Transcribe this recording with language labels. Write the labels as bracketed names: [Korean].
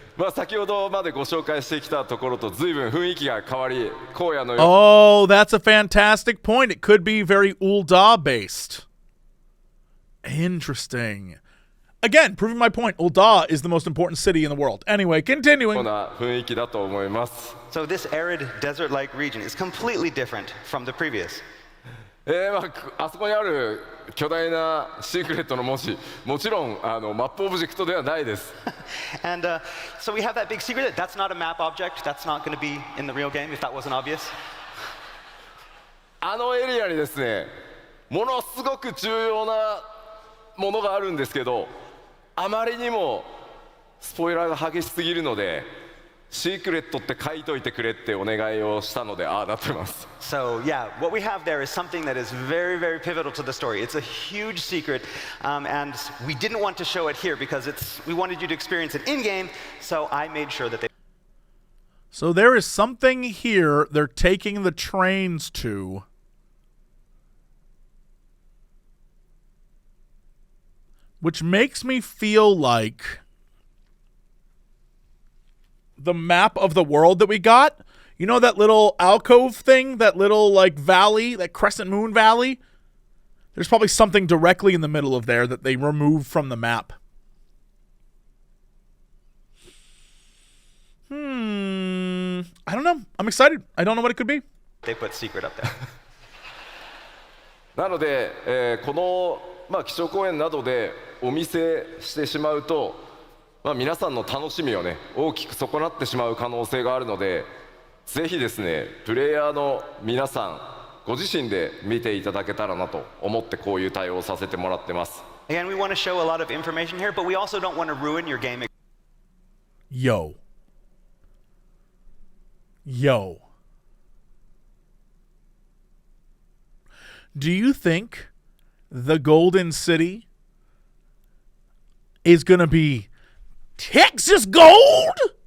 [Japanese] 先ほどまでご紹介してきたところと随分雰囲気が変わり、荒野のよう。 [English] Oh, that's a fantastic point. It could be very Ul'dah based. Interesting. Again, proving my point, Ul'dah is the most important city in the world. Anyway, continuing. [Japanese] こんな雰囲気だと思います。 [English] So this arid desert-like region is completely different from the previous. [Japanese] あそこにある巨大なシークレットの文字、もちろんマップオブジェクトではないです。 [English] And so we have that big secret. That's not a map object. That's not going to be in the real game, if that wasn't obvious. [Japanese] あのエリアにですね、ものすごく重要なものがあるんですけど、あまりにもスポイラーが激しすぎるのでシークレットって書いといてくれってお願いをしたのでああなってます。 [English] So yeah, what we have there is something that is very, very pivotal to the story. It's a huge secret, and we didn't want to show it here because we wanted you to experience it in-game, so I made sure that they... So there is something here they're taking the trains to. Which makes me feel like the map of the world that we got, you know, that little alcove thing, that little like valley, that crescent moon valley, there's probably something directly in the middle of there that they removed from the map. I don't know. I'm excited. I don't know what it could be. They put secret up there. [Japanese] なので、この、基調講演などでお見せしてしまうと、皆さんの楽しみをね大きく損なってしまう可能性があるので、ぜひですねプレイヤーの皆さんご自身で見ていただけたらなと思ってこういう対応をさせてもらってます。 [English] Again, we want to show a lot of information here, but we also don't want to ruin your game. Yo. Do you think the Golden City is going to be Texas gold?